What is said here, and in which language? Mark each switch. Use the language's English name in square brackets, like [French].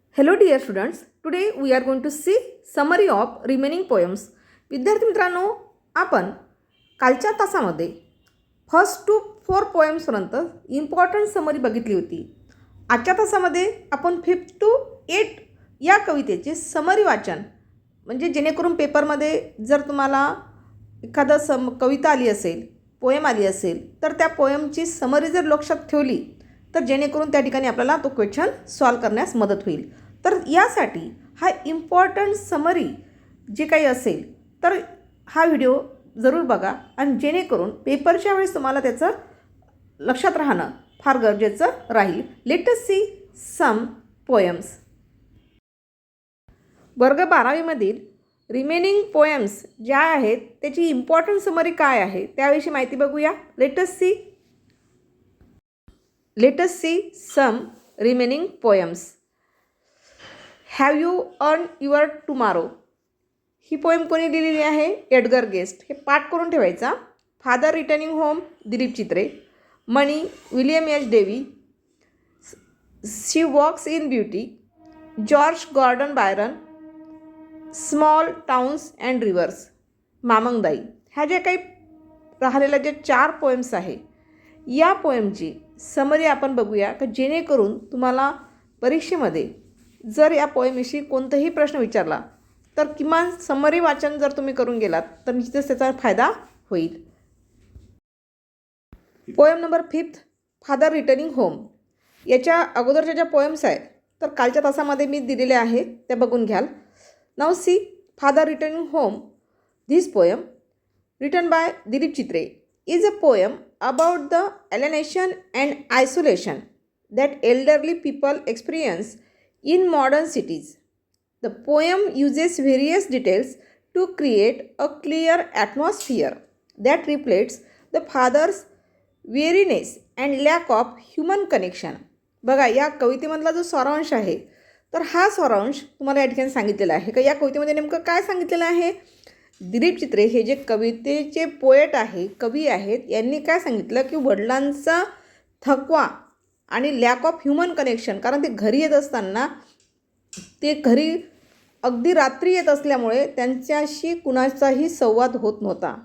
[English] Hello dear students, today we are going to see summary of remaining poems. [Marathi] विद्यार्थी मित्रांनो, आपण कालच्या तासामध्ये फर्स्ट टू 4 पोएम्सपर्यंत इम्पॉर्टंट समरी बघितली होती. आजच्या तासामध्ये आपण 5 to 8 या कवितेचे समरी वाचन, म्हणजे जेणेकरून पेपरमध्ये जर तुम्हाला एखादं कविता आली असेल, पोएम आली असेल, तर त्या पोएमची समरी जर लक्षात ठेवली तर जेणेकरून त्या ठिकाणी आपल्याला तो क्वेश्चन सॉल्व करण्यास मदत होईल. तर यासाठी हा इम्पॉर्टंट समरी जे काही असेल तर हा व्हिडिओ जरूर बघा आणि जेणेकरून पेपरच्या वेळेस तुम्हाला त्याचं लक्षात राहणं फार गरजेचं राहील. [English] Let us see some poems. [Marathi] वर्ग 12वीमधील रिमेनिंग पोएम्स ज्या आहेत त्याची इम्पॉर्टंट समरी काय आहे त्याविषयी माहिती बघूया. [English] Let us see some remaining poems. Have you earn your tomorrow. [Marathi] He poem कोणी लिहिलेली आहे? Edgar guest. हे पाठ करून ठेवायचा. [English] Father returning home Dilip Chitre. Money William H Davy. She walks in beauty George Gordon Byron. Small towns and reverse मामंगदाई. [Marathi] ह्या ज्या काही राहिलेल्या ज्या 4 पोएम्स आहे या पोएमची समरी आपण बघूया की जेणेकरून तुम्हाला परीक्षेमध्ये जर या पोएमविषयी कोणताही प्रश्न विचारला तर किमान समरी वाचन जर तुम्ही करून गेलात तर निश्चितच त्याचा फायदा होईल. Poem number 5 father returning home. याच्या अगोदरच्या ज्या पोएम्स आहेत तर कालच्या तासामध्ये मी दिलेल्या आहेत त्या बघून घ्याल. [English] नाव see father returning home. This poem written by Dilip Chitre is a poem about the alienation and isolation that elderly people experience in modern cities. The poem uses various details to create a clear atmosphere that reflects the father's weariness and lack of human connection. [Marathi] बघा, या कवितेमधला जो सारांश आहे तर हा सारांश तुम्हाला या ठिकाणी सांगितलेला आहे का या कवितेमध्ये नेमकं काय सांगितलेलं आहे. दिलीप चित्रे हे जे कवितेचे पोएट आहे, कवी आहेत, यांनी काय सांगितलं की वडिलांचा थकवा आणि [English] lack of human connection, [Marathi] कारण ते घरी येत असताना ते घरी अगदी रात्री येत असल्यामुळे त्यांच्याशी कुणाचाही संवाद होत नव्हता.